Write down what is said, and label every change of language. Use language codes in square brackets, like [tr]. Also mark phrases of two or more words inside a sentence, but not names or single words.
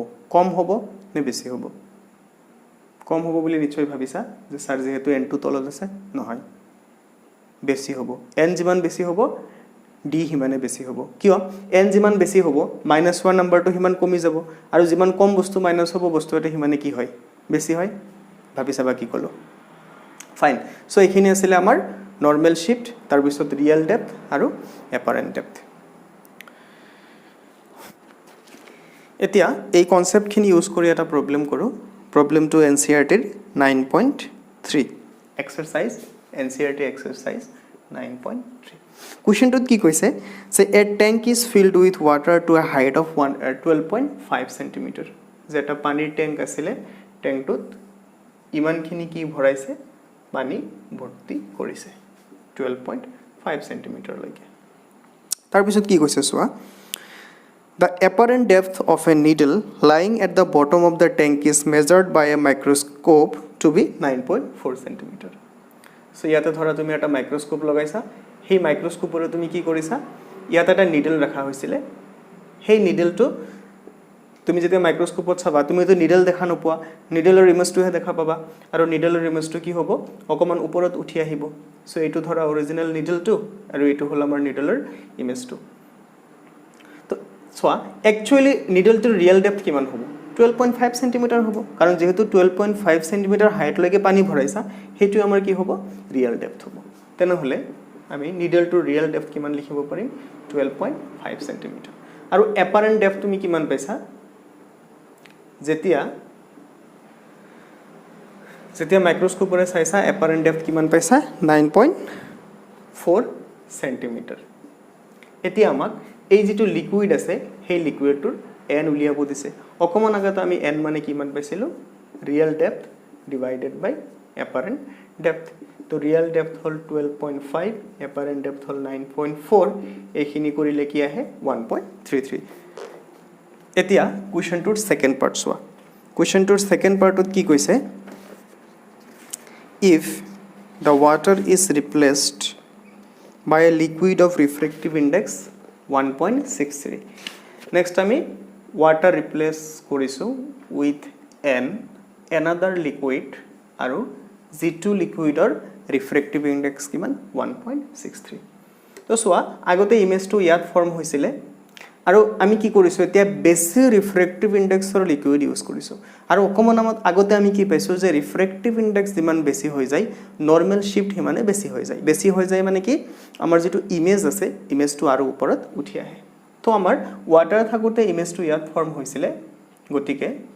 [as] কম হ'ব নে বেছি হ'ব কম হ'ব বুলি নিশ্চয় ভাবিছা যে স্যাৰ যেহেতু n টো তলত আছে নহয় বেছি হ'ব n যিমান বেছি হ'ব d হিমানে বেছি হ'ব কিয় n যিমান বেছি হ'ব -1 নম্বৰটো হিমান কমি যাব আৰু যিমান কম বস্তু মাইনাস হ'ব বস্তু এটা হিমানে কি হয় বেছি হয় ভাবিছা বা কি কলো [en] fine so [as] এইখিনি আছিল আমাৰ [en] normal shift [as] তাৰ পিছত [en] real depth [as] আৰু [en] apparent depth [as] এতিয়া এই কনসেপ্টখিনি ইউজ কৰি এটা প্ৰবলেম কৰো প্ৰবলেমটো NCERT 9.3 এক্সাৰসাইজ NCERT এক্সাৰসাইজ 9.3 কোৱেশ্চনটোত কি কৈছে [en] say a tank is filled with water to a height of 12.5 centimeter [as] যেটা পানীৰ ট্যাঙ্ক আছিল ট্যাঙ্কটোত ইমানখিনি কি ভৰাইছে পানী ভৰ্তি কৰিছে 12.5 সেন্টিমিটাৰ লৈকে তাৰ পিছত কি কৈছে সোৱা [en] The apparent depth of a needle lying at the bottom of the tank is measured by a microscope to be 9.4 cm. So, [as] ইয়াতে ধৰা তুমি এটা মাইক্ৰোস্কোপ লগাইছা সেই মাইক্ৰোস্কোপৰে তুমি কি কৰিছা ইয়াতে এটা নিডল ৰাখা হৈছিল সেই নিডলটো তুমি যেতিয়া মাইক্ৰোস্কোপত চাবা তুমি তো নিডল দেখা নোপোৱা নিডলৰ ইমেজটোহে দেখা পাবা আৰু নিডলৰ ইমেজটো কি হ'ব অকমান ওপৰত উঠি আহিব সো এইটো ধৰা অৰিজিনাল নিডলটো আৰু এইটো হল আমাৰ নিডলৰ ইমেজটো [en] So, actually, needle to real depth [as] কিমান হ'ব 12.5 cm হ'ব কাৰণ যেহেতু 12.5 cm হাইট লৈকে পানী ভৰাইছা হেতু আমাৰ কি হ'ব [en] real depth [as] হ'ব তেনে হলে আমি [en] needle to real depth [as] কিমান লিখিব পাৰিম 12.5 cm আৰু [en] apparent depth [as] তুমি কিমান পাইছা যেতিয়া মাইক্ৰোস্কোপৰে চাইছা [en] apparent depth [as] কিমান পাইছা 9.4 cm এতিয়া আমাক এই যেটো লিকুইড আছে সেই লিকুইডটোৰ n উলিয়াব দিছে অকমান আগতে আমি n মানে কিমান পাইছিলো [en] real depth divided by apparent depth [as] তো [en] real depth [as] হল 12.5 [en] apparent depth [as] হল 9.4 এইখিনি কৰিলে কি আহে 1.33 এতিয়া কোৱেশ্চনটোৰ [en] second part [as] সোৱা কোৱেশ্চনটোৰ সেকেন্ড পাৰ্টত কি কৈছে [en] if the water is replaced by a liquid of refractive index 1.63 next আমি water replace কৰিছো with another liquid আৰু [as] g2 liquidৰ [en] refractive index [as] কিমান 1.63 তো সোৱা আগতে ইমেজটো ইয়াত ফৰ্ম হৈছিল আৰু আমি কি কৰিছো এতিয়া বেছি [en] refractive index liquid use [as] কৰিছো আৰু অকমান আগতে আমি কি পাইছো যে [en] refractive index [as] যিমান বেছি হৈ যায় [en] normal shift [as] হিমানে বেছি হৈ যায় মানে কি আমাৰ যেটো ইমেজ আছে ইমেজটো আৰু ওপৰত উঠি আহে তো আমাৰ ওয়াটাৰ থাকোতে ইমেজটো ইয়াত ফৰ্ম হৈছিল গতিকে